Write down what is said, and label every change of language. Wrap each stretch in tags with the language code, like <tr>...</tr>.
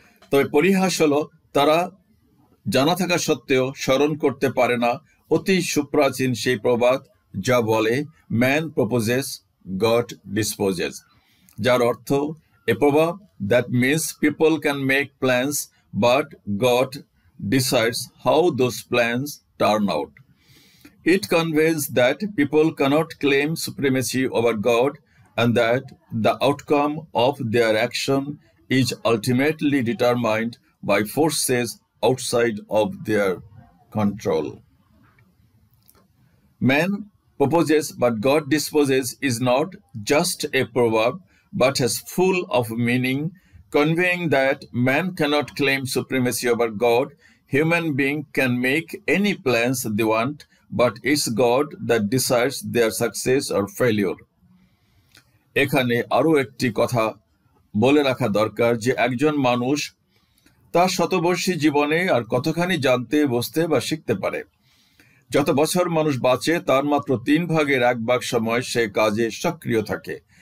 <bn>তবে পরিহাস হলো তারা জানা থাকা সত্ত্বেও স্মরণ করতে পারে না অতি সুপ্রাচীন সেই প্রবাদ যা বলে ম্যান প্রপোজেস, গড ডিসপোজেস, যার অর্থ এ প্রবাদ</bn> <en>that means people can make plans but God decides how those plans turn out. It conveys that people cannot claim supremacy over God and that the outcome of their action is ultimately determined by forces outside of their control. Man proposes, but God disposes is not just a proverb, but is full of meaning, conveying that man cannot claim supremacy over God. Human being can make any plans they want, but it's God that decides their success or failure.</en> <bn>এখানে আরো একটি কথা বলে রাখা দরকার যে একজন মানুষ তার শতবর্ষী জীবনে আর কতখানি জানতে, বুঝতে বা শিখতে পারে। যত বছর মানুষ বাঁচে তার মাত্র 1/3 সময় সে কাজে সক্রিয় থাকে।</bn>